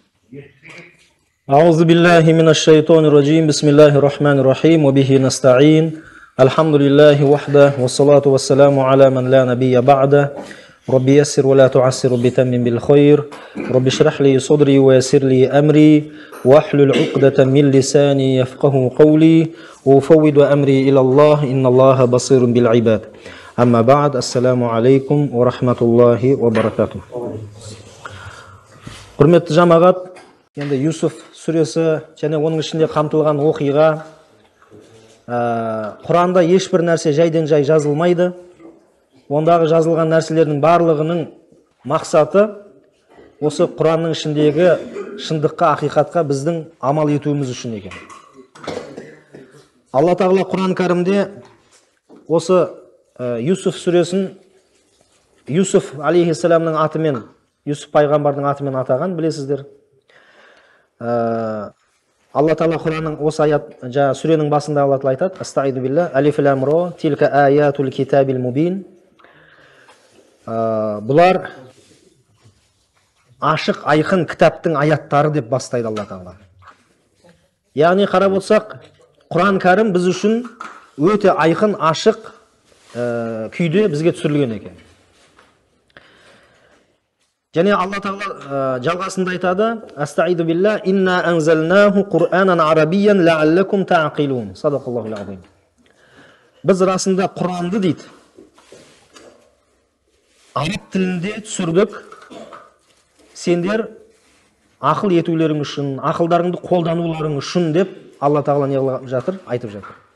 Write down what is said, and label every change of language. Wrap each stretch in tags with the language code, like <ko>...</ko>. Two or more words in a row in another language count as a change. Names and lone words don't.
<ar>أعوذ بالله من الشيطان الرجيم بسم الله الرحمن الرحيم وبه نستعين الحمد لله وحده والصلاة والسلام على من لا نبي بعده ربي يسر ولا تعسر بتمم بالخير ربي اشرح لي صدري ويسر لي أمري واحلل عقدة من لساني يفقه قولي وأفوض أمري إلى الله إن الله بصير بالعباد أما بعد السلام عليكم ورحمة الله وبركاته.</ar> <kk>Құрметті жамағат, енді Юсуф сүресі және оның ішінде қамтылған оқиға, Құранда ешбір нәрсе жайдан жай жазылмайды. Ондағы жазылған нәрселердің барлығының мақсаты осы Құранның ішіндегі шындыққа, ақиқатқа біздің амал етуіміз үшін екен. Алла Тағала Құран кәрімде осы Юсуф сүресін Юсуф алейхиссаламның атымен, Юсуф пайғамбардың атымен атаған, білесіздер. Алла Тағала Құранның осы аят, сүренің басында Алла Тағала айтады:</kk> <ar>أستعيذ بالله الر تلك آيات الكتاب المبين.</ar> <kk>Бұлар ашық, айқын кітаптың аяттары деп бастайды Алла Тағала. Яғни қарап отырсақ, Құран кәрім біз үшін өте айқын, ашық күйде бізге түсірілген екен. Және Алла Тағала жалғасында айтады:</kk> <ar>أستعيذ بالله إنا أنزلناه قرآنا عربيا لعلكم تعقلون. صدق الله العظيم.</ar> <kk>Біз расында Құранды дейді, араб тілінде түсірдік, сендер ақыл етулерің үшін, ақылдарыңды қолдануларың үшін деп Алла Тағала не қылып жатыр, айтып жатыр.</kk>